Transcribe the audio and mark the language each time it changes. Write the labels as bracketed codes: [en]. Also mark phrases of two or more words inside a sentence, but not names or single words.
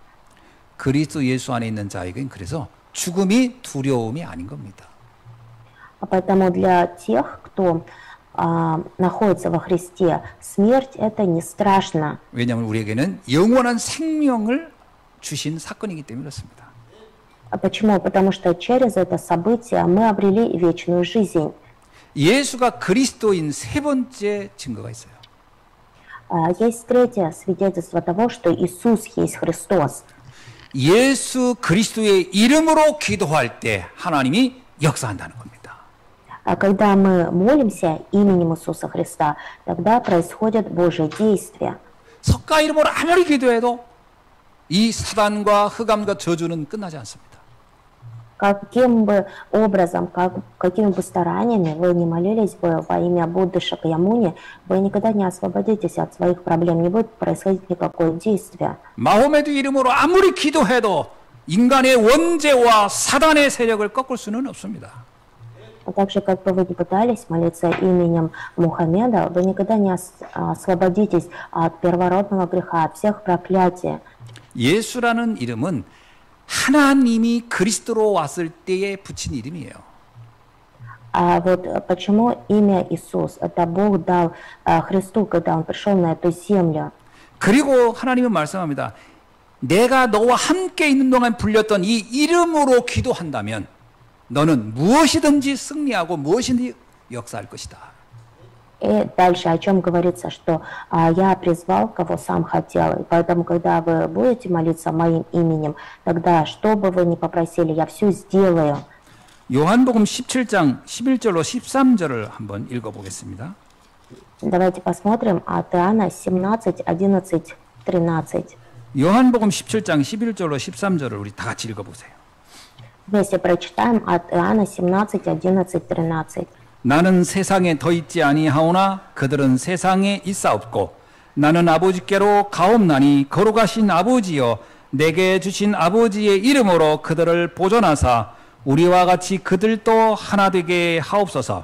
[ko] 그리스도 예수 안에 있는 자에겐 그래서 죽음이 두려움이 아닌 겁니다. [ru] А поэтому для тех, кто находится во Христе, смерть это не страшно. [ko] 왜냐하면 우리에게는 영원한 생명을 주신 사건이기 때문에 그렇습니다. [ru] А почему? Потому что через это событие мы обрели вечную жизнь. [ko] 예수가 그리스도인 세 번째 증거가 있어요. [ru] Есть третье свидетельство того, что Иисус есть Христос. [ko] 예수 그리스도의 이름으로 기도할 때 하나님이 역사한다는 겁니다. [ru] А когда мы молимся именем Иисуса Христа, тогда происходит Божье действие. [ko] 석가 이름으로 아무리 기도해도 이 사단과 흑암과 저주는 끝나지 않습니다. [ru] Каким бы образом, какими бы стараниями вы не молились бы во имя Будды Шакьямуни, вы никогда не освободитесь от своих проблем, не будет происходить никакое действие. [ko] 마호메드 이름으로 아무리 기도해도 인간의 원죄와 사단의 세력을 꺾을 수는 없습니다. [ru] А также, как бы вы ни пытались молиться именем Мухаммеда, вы никогда не освободитесь от первородного греха, от всех проклятий. [ko] 예수라는 이름은 하나님이 그리스도로 왔을 때에 붙인 이름이에요. [ru] А вот почему имя Иисус? Это Бог дал Христу, когда Он пришел на эту землю. [ko] 그리고 하나님은 말씀합니다. 내가 너와 함께 있는 동안 불렸던 이 이름으로 기도한다면 너는 무엇이든지 승리하고 무엇이든지 역사할 것이다. [ru] И дальше о чем говорится, что я призвал, кого сам хотел. И поэтому, когда вы будете молиться моим именем, тогда, что бы вы ни попросили, я все сделаю. [ko] 요한복음 17장 11절로 13절을 한번 읽어보겠습니다. [ru] Давайте посмотрим от Иоанна 17, 11, 13. [ko] 요한복음 17장 11절로 13절을 우리 다 같이 읽어보세요. [ru] Вместе прочитаем от Иоанна 17, 11, 13. [ko] 나는 세상에 더 있지 아니하오나 그들은 세상에 있사옵고 나는 아버지께로 가옵나니 거룩하신 아버지여 내게 주신 아버지의 이름으로 그들을 보존하사 우리와 같이 그들도 하나 되게 하옵소서.